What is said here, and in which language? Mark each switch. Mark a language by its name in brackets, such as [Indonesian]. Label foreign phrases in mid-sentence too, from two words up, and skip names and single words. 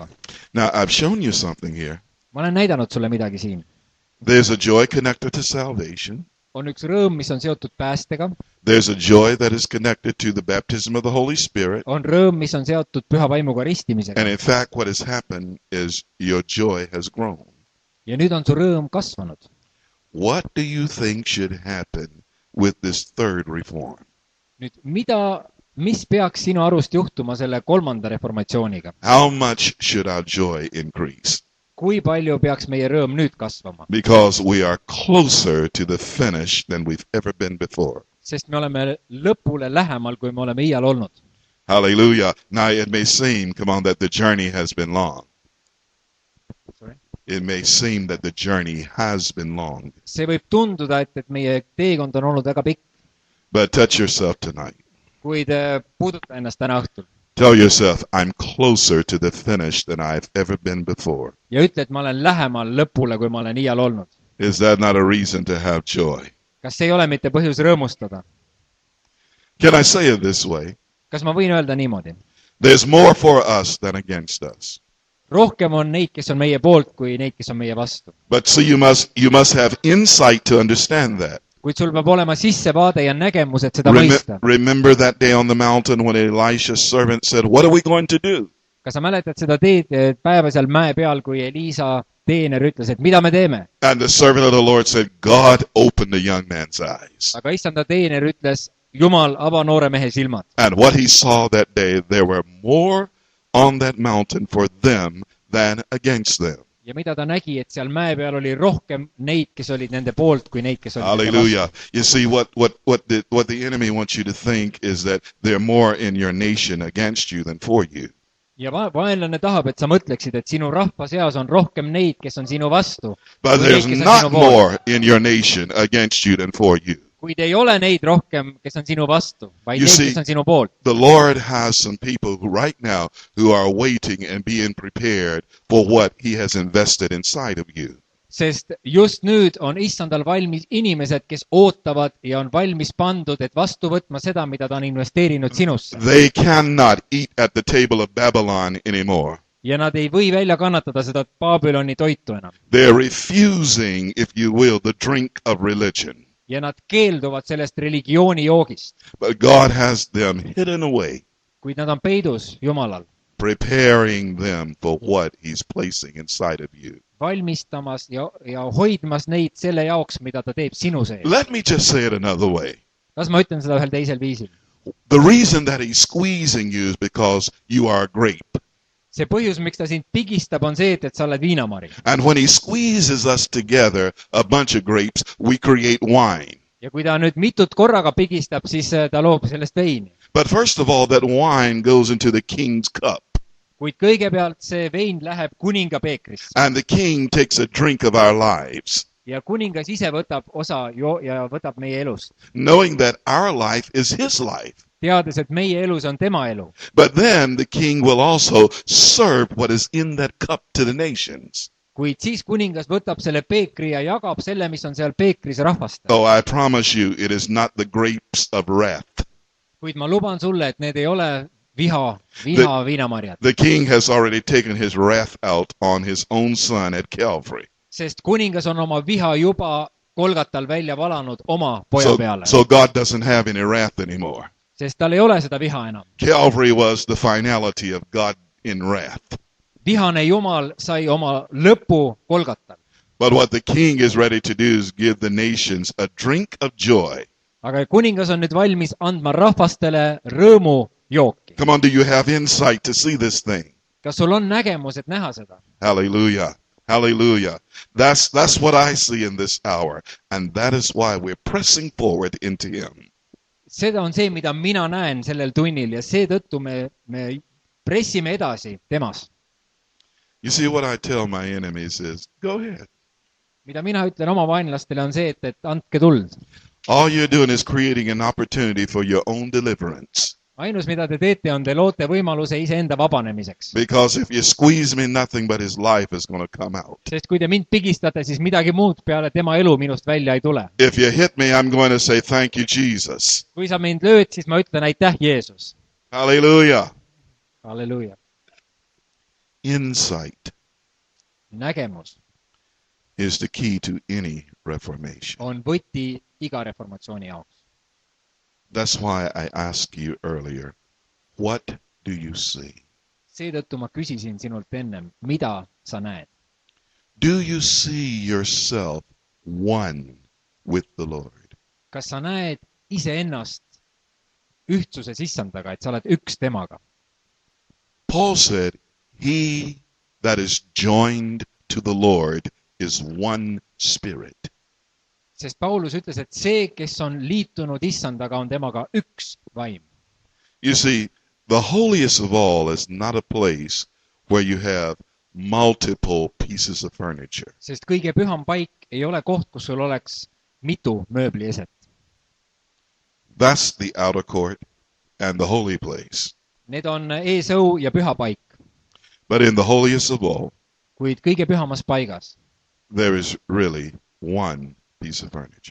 [English] Now, I've shown you something here. [Estonian] Ma olen näidanud sulle midagi siin. [English] There's a joy connected to salvation. [Estonian] On üks rõõm, mis on seotud päästega. [English] There's a joy that is connected to the baptism of the Holy Spirit. [Estonian] On rõõm, mis on seotud püha vaimuga ristimisega. [English] And in fact, what has happened is your joy has grown. [Estonian] Ja nüüd on su rõõm kasvanud. [English] What do you think should happen with this third reform? [Estonian] Nüüd, mis peaks sinu arust juhtuma selle kolmanda reformatsiooniga? [English] How much should our joy increase? [Estonian] Kui palju peaks meie rõõm nüüd kasvama? [English] Because we are closer to the finish than we've ever been before. [Estonian] Sest me oleme lõpule lähemal, kui me oleme iial olnud. [English] Hallelujah. Now it may seem, come on, that the journey has been long. Sorry? It may seem that the journey has been long. [Estonian] See võib tunduda, et meie teekond on olnud väga pikk. [English] But touch yourself tonight. [Estonian] Kuid puuduta ennast täna õhtul. [English] Tell yourself, I'm closer to the finish than I've ever been before. [Estonian] Ja ütle, et ma olen lähemal lõpule, kui ma olen iial olnud. [English] Is that not a reason to have joy? [Estonian] Kas see ei ole mitte põhjus rõõmustada? [English] Can I say it this way? [Estonian] Kas ma võin öelda niimoodi? [English] There's more for us than against us. [Estonian] Rohkem on neid, kes on meie poolt, kui neid, kes on meie vastu. [English] But so you must have insight to understand that. [Estonian] Kuid sul peab olema sissevaade ja nägemus, et seda mõista. [English] Remember that day on the mountain when Elisha's servant said, what are we going to do? [Estonian] Kas sa mäletad seda päeva seal mäe peal, kui Elisa teener ütles, et mida me teeme? [English] And the servant of the Lord said, God opened the young man's eyes. [Estonian] Aga issanda teener ütles, Jumal, ava noore mehe silmad. [English] And what he saw that day, there were more on that mountain for them than against them. [Estonian] Ja mida ta nägi, et seal mäe peal oli rohkem neid, kes olid nende poolt, kui neid, kes olid [English] Hallelujah. You see, what the enemy wants you to think is that there are more in your nation against you than for you. [Estonian] Ja vaenlane tahab, et sa mõtleksid, et sinu rahva seas on rohkem neid, kes on sinu vastu. [English] But there's not more in your nation against you than for you. [Estonian] Kuid ei ole neid rohkem, kes on sinu vastu, vaid neid, kes on sinu poolt. [English] The Lord has some people who right now who are waiting and being prepared for what he has invested inside of you. [Estonian] Sest just nüüd on issandal valmis inimesed, kes ootavad ja on valmis pandud, et vastu võtma seda, mida ta on investeerinud sinusse. [English] They cannot eat at the table of Babylon anymore. [Estonian] Ja nad ei või välja kannatada seda Babyloni toitu enam. [English] They're refusing, if you will, the drink of religion. [Estonian] Ja nad keelduvad sellest religiooni joogist. [English] But God has them hidden away. [Estonian] Kuid nad on peidus Jumalal. [English] Preparing them for what he's placing inside of you. [Estonian] valmistamas ja hoidmas neid selle jaoks, mida ta teeb sinu sees. [English] Let me just say it another way. [Estonian] Kas ma ütlen seda ühel teisel viisil? [English] The reason that he's squeezing you is because you are a grape. [Estonian] See põhjus, miks ta sind pigistab, on see, et sa oled viinamari. [English] And when he squeezes us together, a bunch of grapes, we create wine. [Estonian] Ja kui ta nüüd mitut korraga pigistab, siis ta loob sellest veini. [English] But first of all, that wine goes into the king's cup. [Estonian] Kuid kõigepealt see vein läheb kuninga peekrisse. [English] And the king takes a drink of our lives. [Estonian] Ja kuningas ise võtab osa ja võtab meie elust. [English] Knowing that our life is his life. [Estonian] Teades, et meie elus on tema elu. [English] But then the king will also serve what is in that cup to the nations. [Estonian] Kuid siis kuningas võtab selle peekri ja jagab selle, mis on seal peekris rahvastele. [English] Oh, I promise you, it is not the grapes of wrath. [Estonian] Kuid ma luban sulle, et need ei ole viinamarjad. [English] The king has already taken his wrath out on his own son at Calvary. [Estonian] Sest kuningas on oma viha juba Kolgatal välja valanud oma poja peale. [English] So God doesn't have any wrath anymore. [Estonian] Sest tal ei ole seda viha enam. [English] Calvary was the finality of God in wrath. [Estonian] Vihane Jumal sai oma lõpu Kolgatal. [English] But what the king is ready to do is give the nations a drink of joy. [Estonian] Aga kuningas on nüüd valmis andma rahvastele rõõmu jooki. [English] Come on, do you have insight to see this thing? [Estonian] Kas sul on nägemus, et näha seda? [English] Hallelujah. Hallelujah. That's what I see in this hour. And that is why we're pressing forward into him. [Estonian] Seda on see, mida mina näen sellel tunnil ja seetõttu me pressime edasi temas. [English] You see, what I tell my enemies is, go ahead. [Estonian] Mida mina ütlen oma vaenlastele on see, et andke tuld. [English] All you're doing is creating an opportunity for your own deliverance. [Estonian] Ainus, mida te teete, on te loote võimaluse iseenda vabanemiseks. [English] Because if you squeeze me, nothing but his life is going to come out. [Estonian] Sest kui te mind pigistate, siis midagi muud peale tema elu minust välja ei tule. [English] If you hit me, I'm going to say, thank you, Jesus. [Estonian] Kui sa mind lööd, siis ma ütlen aitäh, Jeesus. [English] Hallelujah. [Estonian] Halleluja. [English] Insight [Estonian] Nägemus [English] is the key to any reformation. [Estonian] on võti iga reformatsiooni jaoks. [English] That's why I asked you earlier, what do you see? [Estonian] Seetõttu ma küsisin sinult ennem, mida sa näed? [English] Do you see yourself one with the Lord? [Estonian] Kas sa näed iseennast ühtsuses issandaga, et sa oled üks temaga? [English] Paul said, he that is joined to the Lord is one spirit. [Estonian] Sest Paulus ütles, et see, kes on liitunud issandaga, on temaga üks vaim. [English] You see, the holiest of all is not a place where you have multiple pieces of furniture. [Estonian] Sest kõige püham paik ei ole koht, kus sul oleks mitu mööblieset. [English] That's the outer court and the holy place. [Estonian] Need on eesõu ja püha paik. [English] But in the holiest of all, [Estonian] Kuid kõige pühamas paigas, [English] there is really one piece of furniture.